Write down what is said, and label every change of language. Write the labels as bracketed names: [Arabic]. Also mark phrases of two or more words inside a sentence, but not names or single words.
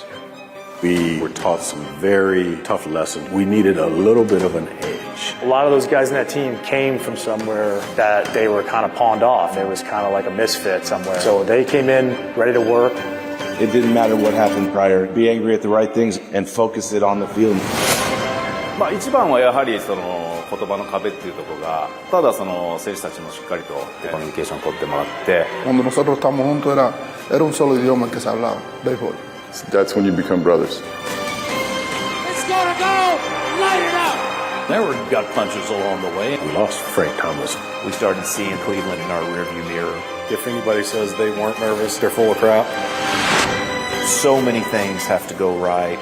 [English] We were taught some very tough lessons. We needed a little bit of an edge. A lot of those guys in that team came from somewhere that they were kind of pawned off. It was kind of like a misfit somewhere. So they came in ready to work. It didn't matter what happened prior. Be angry at the right things and focus it on the field. [Japanese] 一番はやはり言葉の壁っていうところが、ただ選手たちもしっかりとコミュニケーションを取ってもらって。 [Spanish] Cuando nosotros estamos juntos era un solo idioma el que se hablaba, béisbol. [English] That's when you become brothers. It's gonna go! Light it up! There were gut punches along the way. We lost Frank Thomas. We started seeing Cleveland in our rearview mirror. If anybody says they weren't nervous, they're full of crap. So many things have to go right.